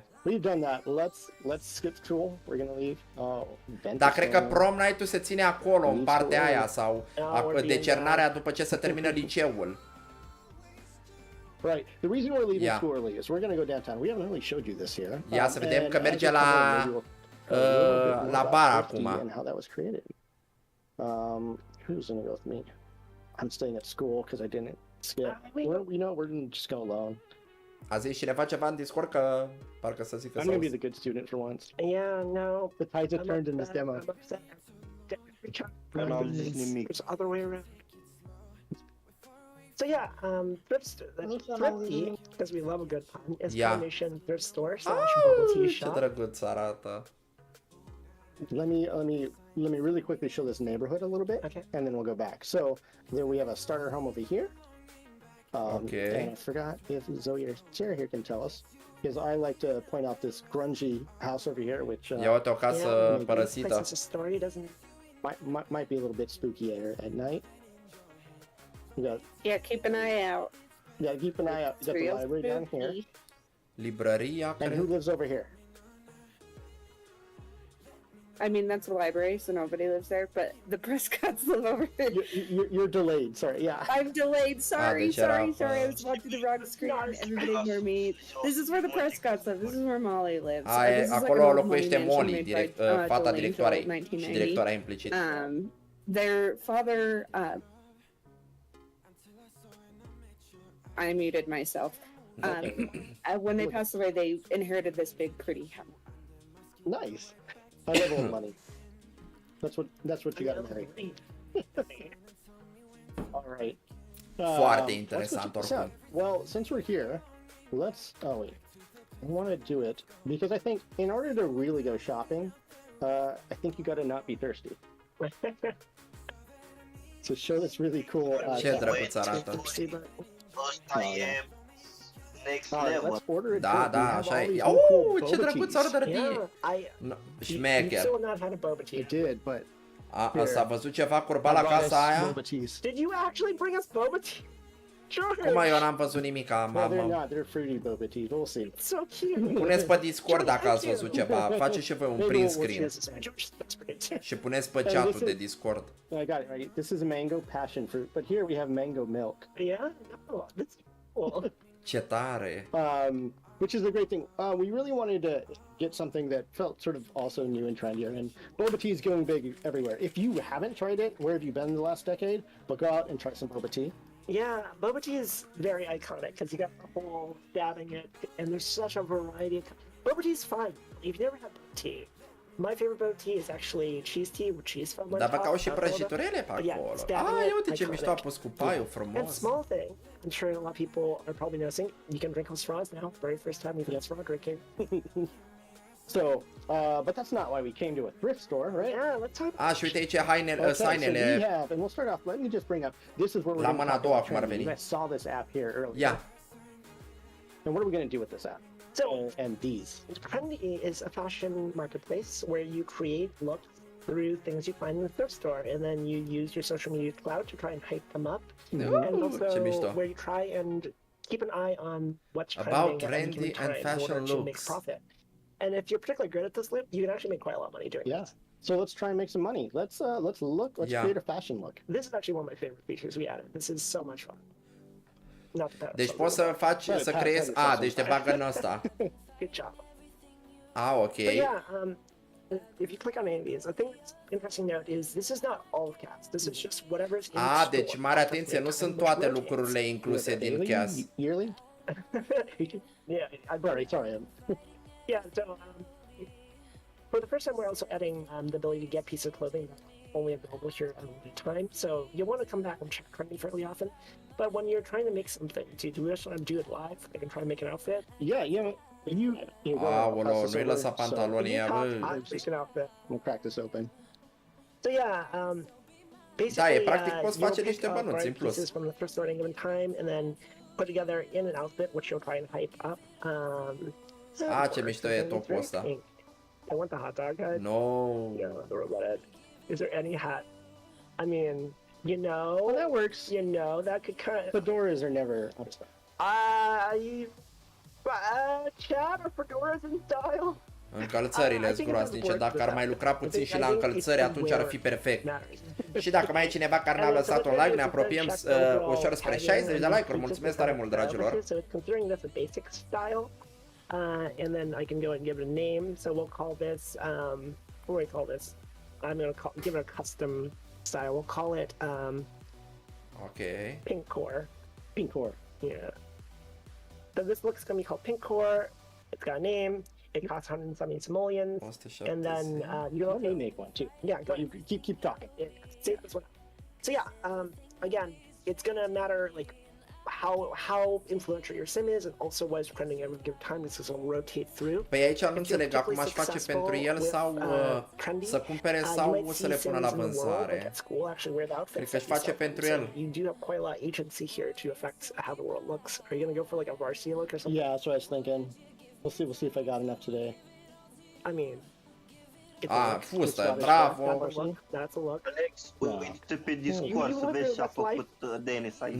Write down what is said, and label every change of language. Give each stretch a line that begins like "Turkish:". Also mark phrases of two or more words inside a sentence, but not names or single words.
English: We've done that. Let's skip school. We're gonna leave.
Romanian: Dar cred că
English: prom night-
Romanian: ul se ține acolo, în partea aia, sau decernarea după ce se termină liceul.
English: Right. The reason we're leaving school early is we're going to go downtown. We haven't really showed you this here.
Romanian: Ia să vedem că merge la bar acum.
English: And how that was created. Who's going to go with me? I'm staying at school because I didn't skip. We're going to just go alone.
Romanian: A zis cineva ceva în Discord că parcă să zică.
English: I'm going to be the good student for once. Yeah, no. The tides have turned in this demo. It's the other way around. So yeah, thrifty, because we love a good pun, is combination thrift store / bubble tea shop.
Romanian: Ce drăguț arată.
English: Let me really quickly show this neighborhood a little bit, and then we'll go back. So there we have a starter home over here. And I forgot if Zoe or Sarah here can tell us, because I like to point out this grungy house over here, which
Romanian: ia uite o casă părăsită.
English: Might be a little bit spooky at night. Yeah, keep an eye out. Yeah, keep an eye out. You got the library down here.
Romanian: Librăria,
English: and who lives over here? I mean, that's a library, so nobody lives there, but the Prescotts live over here. You're delayed, sorry, yeah. I'm delayed, sorry. I was watching the wrong screen. Everybody ignore me. This is where the Prescotts live. This is where Molly lives.
Romanian: Acolo locuiește Molly, fata directoarei și directoarea implicit.
English: Their father... I muted myself. When they passed away, they inherited this big, pretty house. Nice. I love old money. That's what you got to marry. All right.
Romanian: Foarte interesant oricum.
English: Well, since we're here, let's. Oh wait, I want to do it because I think in order to really go shopping, I think you got to not be thirsty. To show this really cool.
Romanian: Ce drăguț arată.
English: Next level.
Romanian: Da, așa e. Ce drăguț order de. Șmecher.
English: I did, but
Romanian: s-a văzut ceva curba la casa aia?
English: Did you actually bring us boba tea?
Romanian: Cum eu n-am văzut nimica, mamă.
English: They're fruity boba tea. We'll see. So cute.
Romanian: Puneți pe Discord dacă ați văzut ceva. Faceți și voi un
English: print screen.
Romanian: Și puneți pe chat-ul de Discord.
English: I got it right. This is a mango passion fruit, but here we have mango milk. Yeah? Oh, that's cool.
Romanian: Ce tare.
English: Which is a great thing. We really wanted to get something that felt sort of also new and trendier, and boba tea is going big everywhere. If you haven't tried it, where have you been in the last decade? But go out and try some boba tea. Yeah, boba tea is very iconic because you got the whole dabbing it, and there's such a variety. Boba tea is fun. If you've never had boba tea, my favorite boba tea is actually cheese tea with cheese foam on top.
Romanian: Dar bă, au și prăjiturele pe acolo. Ia uite ce mișto a pus cu paiul frumos.
English: And small thing, I'm sure a lot of people are probably noticing, you can drink on straws now. Very first time we've had straw drinking. So, but that's not why we came to a thrift store, right? Yeah, let's talk.
Romanian: Și uite aici hainele, sainele.
English: So we have, and we'll start off, let me just bring up, this is where we're
Romanian: la mâna a doua cum ar veni.
English: You guys saw this app here earlier. Yeah. And what are we going to do with this app? So, and these. Trendy is a fashion marketplace where you create looks through things you find in the thrift store, and then you use your social media clout to try and hype them up. And also where you try and keep an eye on what's about trending trendy and fashion to make profit. And if you're particularly good at this loop, you can actually make quite a lot of money doing this. So let's try and make some money. Let's create a fashion look. This is actually one of my favorite features we added. This is so much fun. not the
Romanian: Deci poți să faci, să creezi... deci te bagă în ăsta.
English: Good job. Ok. But yeah, if you click on any of these, I think it's interesting to note is this is not all of CAS. This is just whatever's in store.
Romanian: Deci mare atenție, nu sunt toate lucrurile incluse din CAS.
English: Yearly? Yeah, sorry. Yeah, so for the first time, we're also adding the ability to get pieces of clothing only available here at a limited time. So you want to come back and check trending fairly often. But when you're trying to make something, do you just want to do it live? Like and try to make an outfit? Yeah.
Romanian: Aoleu, nu-i lăsa pantalonii ăia, bă.
English: We'll crack this open. So yeah, basically,
Romanian: Da, e practic poți face niște bănuți în plus.
English: From the first store at any given time, and then put together in an outfit, which you'll try and hype up.
Romanian: Ce mișto e topul ăsta.
English: I want the hot dog head. No. Yeah, the robot head. Is there any hat? I mean, you know. Well, that works. You know, that could kind of. Fedoras are never out of style. Chad, are fedoras in style?
Romanian: Încălțările zgroasnice, dacă ar mai lucra puțin și la încălțări, atunci ar fi perfect. Și dacă mai e cineva care n-a lăsat un like, ne apropiem ușor spre 60 de like-uri. Mulțumesc tare mult, dragilor!
English: And then I can go and give it a name. So we'll call this, what do we call this? I'm going to give it a custom style. We'll call it, okay. Pink Core. Pink Core. Yeah. So this look's going to be called Pink Core. It's got a name. It costs 170 simoleons. And then you may make one too. Yeah, go you keep talking. Save this one. So yeah, again, it's going to matter like how influential your sim is and also what is trending every given time. This is will rotate through.
Romanian: Păi aici nu înțeleg acum aș face pentru el sau să cumpere sau să le pună la vânzare. Cred că își face pentru el.
English: You do have quite a lot of agency here to affect how the world looks. Are you going to go for like a varsity look or something? Yeah, that's what I was thinking. We'll see if I got enough today. I mean,
Romanian: fustă, bravo!
English: That's a look.
Romanian: Alex, uite pe Discord să vezi ce a făcut Dennis aici.